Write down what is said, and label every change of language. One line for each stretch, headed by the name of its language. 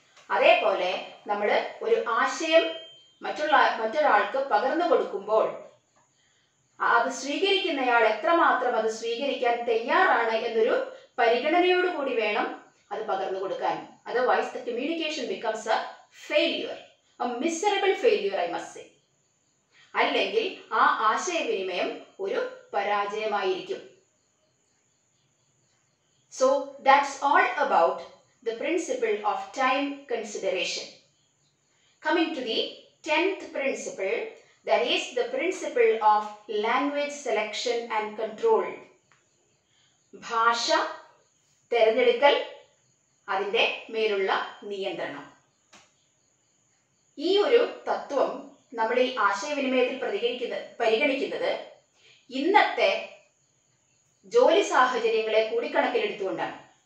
Malayalam: അതേപോലെ നമ്മൾ ഒരു ആശയം മറ്റൊരാൾക്ക് പകർന്നു കൊടുക്കുമ്പോൾ അത് സ്വീകരിക്കുന്നയാൾ എത്രമാത്രം അത് സ്വീകരിക്കാൻ തയ്യാറാണ് എന്നൊരു പരിഗണനയോടുകൂടി വേണം അത് പകർന്നു കൊടുക്കാൻ.
English: Otherwise the communication becomes a failure, a miserable failure I must say.
Malayalam: അല്ലെങ്കിൽ ആ ആശയവിനിമയം ഒരു പരാജയമായിരിക്കും.
English: that's all about the principle of time consideration. Coming to the 10th principle, that is the principle of language selection and control.
Malayalam: ഭാഷ തിരഞ്ഞെടുക്കൽ, അതിൻ്റെ മേലുള്ള നിയന്ത്രണം. ഈ ഒരു തത്വം നമ്മൾ ഈ ആശയവിനിമയത്തിൽ പരിഗണിക്കുന്നത് ഇന്നത്തെ ജോലി സാഹചര്യങ്ങളെ കൂടി കണക്കിലെടുത്തുകൊണ്ടാണ്.